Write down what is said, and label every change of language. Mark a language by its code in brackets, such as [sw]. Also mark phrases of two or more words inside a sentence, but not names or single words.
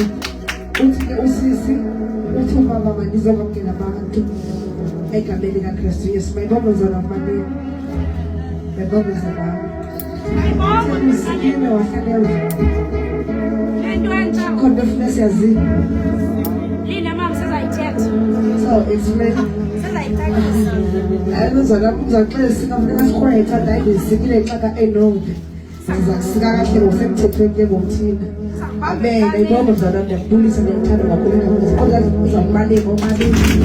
[xh] Uthi ke usisi uthi umama manizobamkela abantu egameni kaKristu Yesu. Mayibongozana amanini. Mayibongozana. Usikime wahlaleyo. Confidence yazini. Lina mama sizayithetha. [en] So explain. [xh] Sizayithetha. Uzaxela singafuneka sikhwetha ndayisikile xaka enode. Sizakusika kahle ngosemthethweni ke ngomthina. Amen. Ayibona mzala ndiyabulisa ndiyamthanda kakhulu kakhulu. Kodwa uzawubaleka omalini.